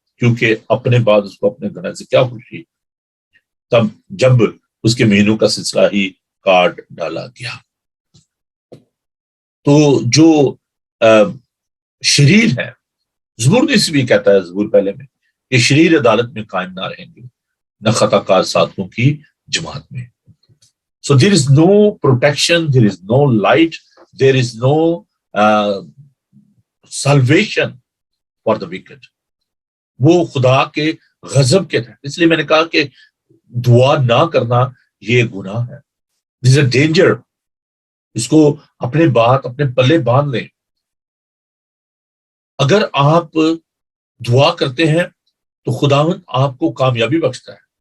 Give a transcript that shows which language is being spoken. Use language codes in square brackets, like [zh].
[ur] کیونکہ اپنے بعد اس کو اپنے گناہ سے کیا خوشی، تب جب اس کے مہینوں کا سلسلہ ہی کاٹ ڈالا گیا. تو جو شریر ہے، زبور نے اس بھی کہتا ہے زبور پہلے میں کہ شریر عدالت میں قائم نہ رہیں گے نہ خطا کار ساتھوں کی جماعت میں. [en] So there is no protection, there is no light, there is no salvation for the wicked. [ur] وہ خدا کے غضب کے تحت. اس لیے میں نے کہا کہ دعا نہ کرنا یہ گناہ ہے. [en] This is a danger. [ur] اس کو اپنے پلے باندھ لیں. اگر آپ دعا کرتے ہیں تو خداوند آپ کو کامیابی بخشتا ہے.